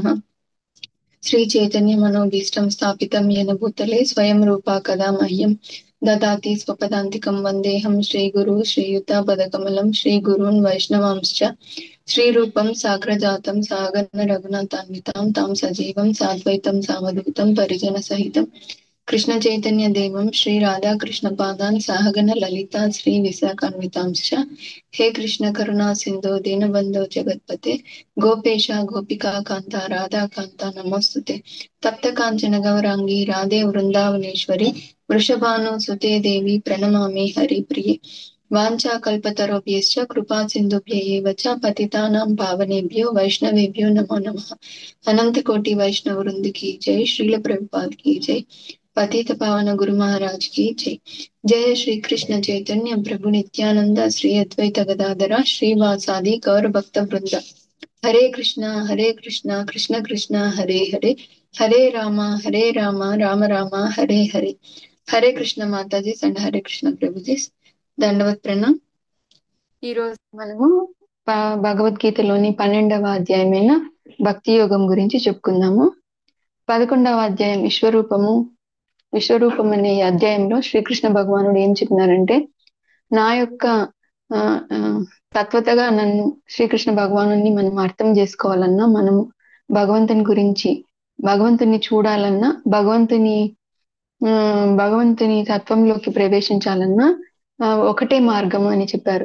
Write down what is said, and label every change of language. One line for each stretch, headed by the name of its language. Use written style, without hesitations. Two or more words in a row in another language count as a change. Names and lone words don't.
Sanskrit: श्री चैतन्य मनोभीष्टं स्थापितं येन भूतले स्वयं रूपा कदा मह्यं ददाति स्वपदान्तिकं वन्देहं श्रीगुरु श्रीयुतापदकमलं श्रीगुरून् वैष्णवांश्च श्रीरूपं साग्रजातं सागर रघुनाथान्वितां तां सजीवं साद्वैतं सावधूतं परिजन सहितं कृष्ण चैतन्य देवं श्री राधा कृष्ण पादान् सहगण ललिता श्री विशाखान्वितांश्च. हे कृष्ण करुणा सिन्धो दीनबन्धो जगत्पते गोपेश गोपिका कान्त राधा कान्त नमोस्तुते. तप्त काञ्चन गौराङ्गि राधे वृन्दावनेश्वरि वृषभानु सुते देवि प्रणमामि हरिप्रिय. वाञ्छा कल्पतरुभ्यश्च कृपा सिन्धुभ्य एव च पतितानां पावनेभ्यो वैष्णवेभ्यो नमो नमः. अनन्त कोटि वैष्णव वृन्द
Hindi: की जय. श्रील प्रभुपाद की जय. पतित पावन गुरु महाराज की जय.
Sanskrit: जय श्री कृष्ण चैतन्य प्रभु नित्यानंद श्री अद्वैत गदाधर श्रीवासादि गौर भक्त वृंद. हरे कृष्णा कृष्ण कृष्ण हरे हरे हरे राम राम राम हरे हरे.
Telugu: హరే కృష్ణ మాతాజీస్ అండ్ హరే కృష్ణ ప్రభుజీస్ దండవత్ ప్రణాం. ఈ రోజు మనము భగవద్గీతలోని 12వ అధ్యాయమైన భక్తి యోగం గురించి చెప్పుకుందాము. 11వ అధ్యాయం విశ్వరూపం అనే అధ్యాయంలో శ్రీకృష్ణ భగవానుడు ఏం చెప్పినారంటే, నా యొక్క తత్వతగా నన్ను శ్రీకృష్ణ భగవానుని మనం అర్థం చేసుకోవాలన్నా, మనము భగవంతుని చూడాలన్నా, భగవంతుని తత్వంలోకి ప్రవేశించాలన్నా ఒకటే మార్గం అని చెప్పారు.